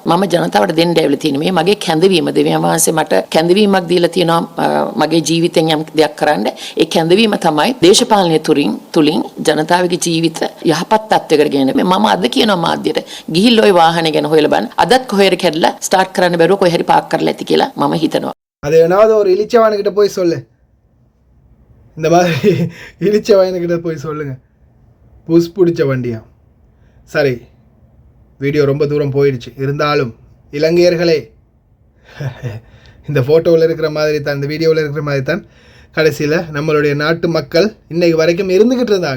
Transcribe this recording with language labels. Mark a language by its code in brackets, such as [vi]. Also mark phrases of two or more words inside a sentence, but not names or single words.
[si] මම ජනතාවට දෙන්න ඇවිල්ලා තියෙන්නේ මේ මගේ කැඳවීම. දෙවියන් වහන්සේ මට කැඳවීමක් දීලා තියෙනවා මගේ ජීවිතෙන් යම් දෙයක් කරන්න. ඒ කැඳවීම තමයි දේශපාලනය තුලින් ජනතාවගේ ජීවිත යහපත් තත්ත්වයකට ගෙන. මම අද කියනවා මාධ්‍යයට ගිහිල්ලා ওই වාහනේ ගැන හොයලා බලන්න. අදත් කොහෙර කැඩලා ස්ටාර්ට් කරන්න බැරුව කොහේ හරි පාක් කරලා ඇති කියලා මම හිතනවා. [ta] அது எவனாவது ஒரு இளிச்சவானுக்கிட்ட போய் சொல்லு. இந்த மாதிரி இளிச்சவானுக்கிட்ட போய் சொல்லுங்க. புஸ் பிடிச்ச வண்டியா. சரி, வீடியோ ரொம்ப தூரம் போயிடுச்சு. இருந்தாலும் இலங்கையர்களே, இந்த ஃபோட்டோவில் இருக்கிற மாதிரி தான், இந்த வீடியோவில் இருக்கிற மாதிரி தான் கடைசியில் நம்மளுடைய நாட்டு மக்கள் இன்றைக்கு வரைக்கும் இருந்துக்கிட்டு இருந்தாங்க.